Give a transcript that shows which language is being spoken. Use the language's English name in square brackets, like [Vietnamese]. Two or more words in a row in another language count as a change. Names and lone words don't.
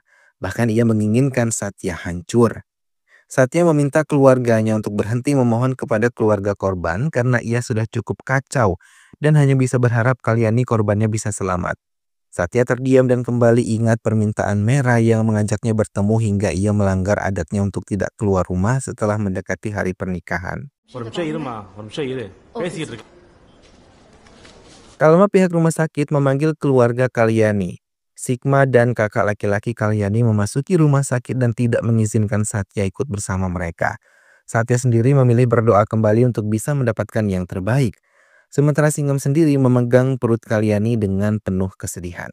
[Indonesian] Bahkan ia menginginkan Satya hancur. Satya meminta keluarganya untuk berhenti memohon kepada keluarga korban karena ia sudah cukup kacau dan hanya bisa berharap Kalyani korbannya bisa selamat. Satya terdiam dan kembali ingat permintaan Merah yang mengajaknya bertemu hingga ia melanggar adatnya untuk tidak keluar rumah setelah mendekati hari pernikahan. [Tamil] ஒரு நிமிஷம் இருமா, ஒரு நிமிஷம் இரு. பேசிட்டு இருக்க. [Indonesian] Tak lama pihak rumah sakit memanggil keluarga Kalyani. Sigma dan kakak laki-laki Kalyani memasuki rumah sakit dan tidak mengizinkan Satya ikut bersama mereka. Satya sendiri memilih berdoa kembali untuk bisa mendapatkan yang terbaik. Sementara Singham sendiri memegang perut Kalyani dengan penuh kesedihan.